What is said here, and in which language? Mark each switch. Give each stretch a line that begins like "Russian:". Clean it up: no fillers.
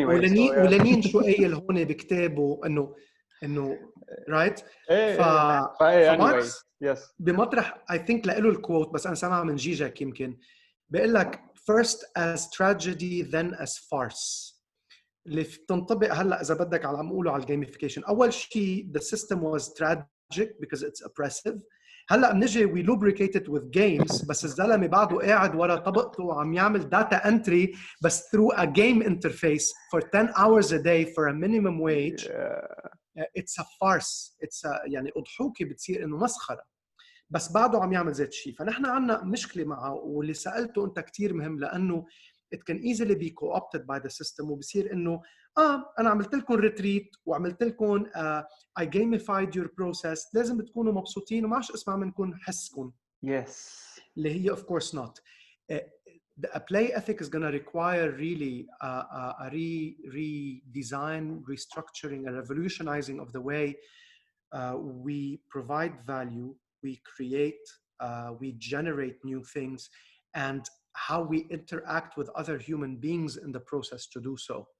Arabic: ولنين شو قايل هون بكتابه إنه right فماركس بمطرح
English: I think
Arabic: لقيله الكوت بس أنا سامعها من جيجاك يمكن بيقول لك
English: first as tragedy then as farce
Arabic: اللي بتنطبق هلا اذا بدك على عم نقوله على الجيميفيكيشن. اول شيء
English: the system was tragic because it's oppressive.
Arabic: هلا بنجي
English: we lubricate it with games
Arabic: بس الزلمه بعده قاعد ورا طبقته وعم يعمل
English: data entry بس through a game interface for 10 hours a day for a minimum wage. It's a farce. It's a
Arabic: يعني اضحوكه بتصير انه مسخره بس بعده عم يعمل ذات الشيء. فنحن عندنا مشكله معه واللي سالته انت كثير مهم لانه
English: it can easily be co-opted by the system
Arabic: وبصير انه انا عملت لكم ريتريت وعملت لكم
English: I gamified your process
Arabic: لازم تكونوا مبسوطين وما عادش اسمع منكم حسكم.
English: Yes.
Arabic: اللي هي
English: of course not. A play ethic is going to require really a redesign, restructuring, a revolutionizing of the way we provide value, we create, we generate new things, and how we interact with other human beings in the process to do so.